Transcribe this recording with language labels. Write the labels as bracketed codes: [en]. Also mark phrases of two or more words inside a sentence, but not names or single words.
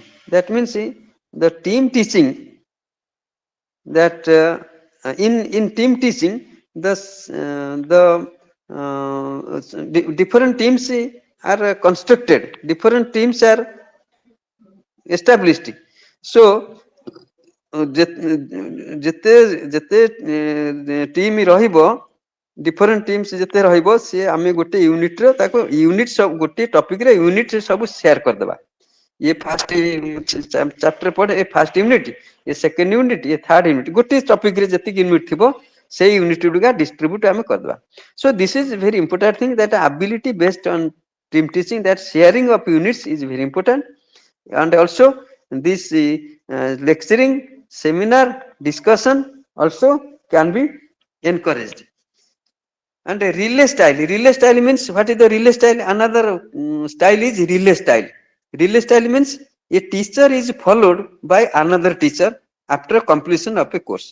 [en] That means the team teaching, that in team teaching the different teams are constructed, different teams are established. [or] So ଯେତେ ଯେତେ ଟିମ୍ ରହିବ, [en] different teams [or] ଯେତେ ରହିବ, ସିଏ ଆମେ ଗୋଟେ ୟୁନିଟ୍ର ତାକୁ ୟୁନିଟ୍ ସବୁ ଗୋଟିଏ ଟପିକ୍ରେ ୟୁନିଟ୍ ସବୁ ସେୟାର କରିଦେବା। ଇଏ [en] first chapter [or] ପଢେ, ଏ [en] first unit, [or] ଏ [en] second unit, [or] ଏ [en] third unit, [or] ଗୋଟିଏ ଟପିକ୍ରେ ଯେତିକି ୟୁନିଟ୍ ଥିବ ସେଇ ୟୁନିଟ୍ ଗୁଡ଼ିକ ଡିଷ୍ଟ୍ରିବ୍ୟୁଟ୍ ଆମେ କରିଦେବା। [en] so this is very important thing, that ability based on team teaching, that sharing of units is very important, and also this lecturing, seminar, discussion also can be encouraged. And a relay style means, what is the relay style? Another style is relay style. Relay style means a teacher is followed by another teacher after completion of a course.